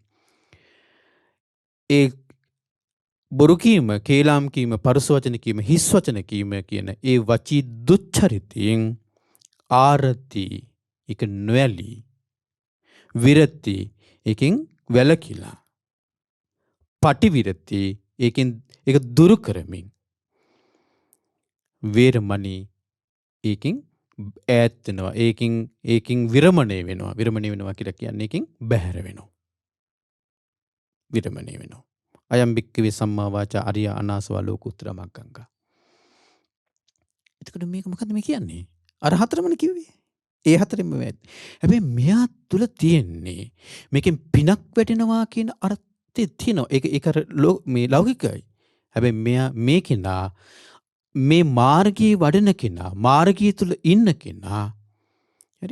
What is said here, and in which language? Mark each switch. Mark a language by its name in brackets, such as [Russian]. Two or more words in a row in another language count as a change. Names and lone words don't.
[Sinhala] ඒ බොරු කීම, කේලාම් කීම, පරුස වචන කීම, හිස් වචන කීම කියන ඒ වචී දුච්චරිතයෙන් ආරති එක නොඇලී, විරති එකෙන් වැළකීලා, පටිවිරති ඒකෙන් ඒක දුරු කරමින්, වේරමණී ඒකෙන් ඈත් වෙනවා, ඒකෙන් විරමණය වෙනවා. විරමණය වෙනවා කියලා කියන්නේ ඒකෙන් බැහැර වෙනවා. විරමණය වෙනවා. [Pali] අයම් භික්කවේ සම්මා වාචා අරිය අනාසවා ලෝකුත්තර මග්ගංගා. [Sinhala] එතකොට මේක මොකද්ද මේ කියන්නේ? අර හතරමනේ කිව්වේ. ඒ හතරෙන්ම වැද. හැබැයි මෙයා තුල තියෙන්නේ මේකෙන් පිනක් වැටෙනවා කියන අර්ථය තියෙනවා. ඒක අර මේ ලෞකිකයි. හැබැයි මෙයා මේ කෙනා මේ මාර්ගයේ වඩන කෙනා, මාර්ගය තුල ඉන්න කෙනා, හරි?